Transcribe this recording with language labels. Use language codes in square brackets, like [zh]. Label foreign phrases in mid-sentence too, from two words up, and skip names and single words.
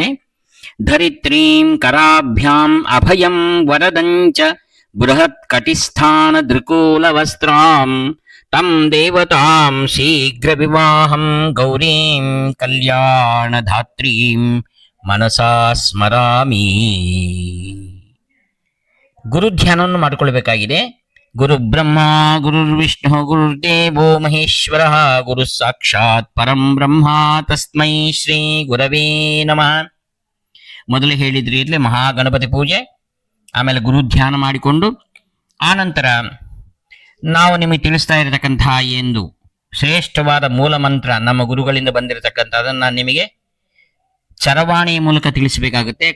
[sa] ಧರಿತ್ರೀಂ ಕರಾಭ್ಯಾಂ ಅಭಯಂ ವರದಂಚ ಬೃಹತ್ ಕಟಿಸ್ಥಾನ ಧೃಕೋಲವಸ್ತ್ರಾಂ ತಂ ದೇವತಾಂ ಶೀಘ್ರ ವಿವಾಹಂ ಗೌರೀಂ ಕಲ್ಯಾಣಧಾತ್ರೀಂ ಮನಸಾ ಸ್ಮರಾಮಿ. [kn] ಗುರು ಧ್ಯಾನವನ್ನು ಮಾಡಿಕೊಳ್ಬೇಕಾಗಿದೆ. [sa] ಗುರು ಬ್ರಹ್ಮ ಗುರುರ್ವಿಷ್ಣು ಗುರುರ್ದೇವೋ ಮಹೇಶ್ವರ ಗುರು ಸಾಕ್ಷಾತ್ ಪರಂ ಬ್ರಹ್ಮ ತಸ್ಮೈ ಶ್ರೀ ಗುರವೇ ನಮಃ. [kn] ಮೊದಲು ಹೇಳಿದ್ರಿ ಇರಲಿ ಮಹಾಗಣಪತಿ ಪೂಜೆ, ಆಮೇಲೆ ಗುರು ಧ್ಯಾನ ಮಾಡಿಕೊಂಡು ಆನಂತರ ನಾವು ನಿಮಗೆ ತಿಳಿಸ್ತಾ ಇರತಕ್ಕಂತಹ ಎಂದು ಶ್ರೇಷ್ಠವಾದ ಮೂಲ ಮಂತ್ರ ನಮ್ಮ ಗುರುಗಳಿಂದ ಬಂದಿರತಕ್ಕಂಥ ಅದನ್ನ ನಿಮಗೆ ಚರವಾಣಿಯ ಮೂಲಕ ತಿಳಿಸಬೇಕಾಗುತ್ತೆ.